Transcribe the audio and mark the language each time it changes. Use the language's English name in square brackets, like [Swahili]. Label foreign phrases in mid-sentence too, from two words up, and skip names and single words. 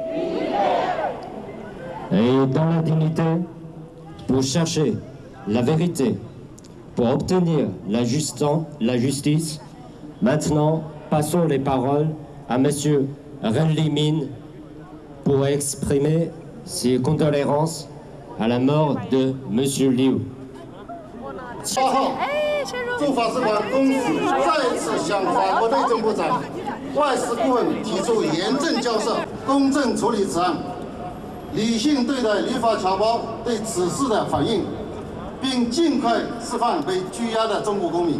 [French] Et dans la dignité, pour chercher la vérité, pour obtenir la justice, maintenant, passons les paroles à M. Renlimin pour exprimer ses condoléances à la mort de M. Liu. [Chinese] 8号，驻法使馆公使再次向法国内政部长、外事顾问提出严正交涉、公正处理此案，理性对待旅法侨胞对此事的反应，并尽快释放被拘押的中国公民。